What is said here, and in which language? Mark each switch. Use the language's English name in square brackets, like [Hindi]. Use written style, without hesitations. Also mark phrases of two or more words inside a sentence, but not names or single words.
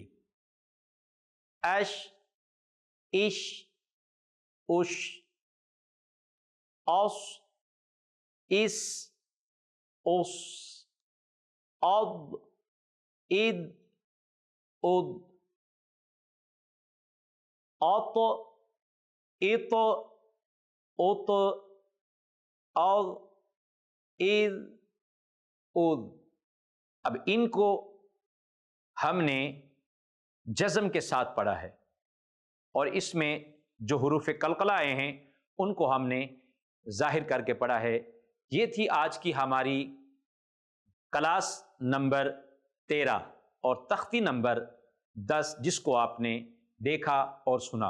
[Arabic] اش، اش، اش، اوس، اس، اوس، اد، اد، اد، اط، اط، اط، اغ، اذ، اذ۔ [Urdu] اب ان کو ہم نے جزم کے ساتھ پڑھا ہے، اور اس میں جو حروف قلقلہ آئے ہیں ان کو ہم نے ظاہر کر کے پڑھا ہے۔ یہ تھی آج کی ہماری کلاس نمبر 13 اور تختی نمبر 10، جس کو آپ نے دیکھا اور سنا۔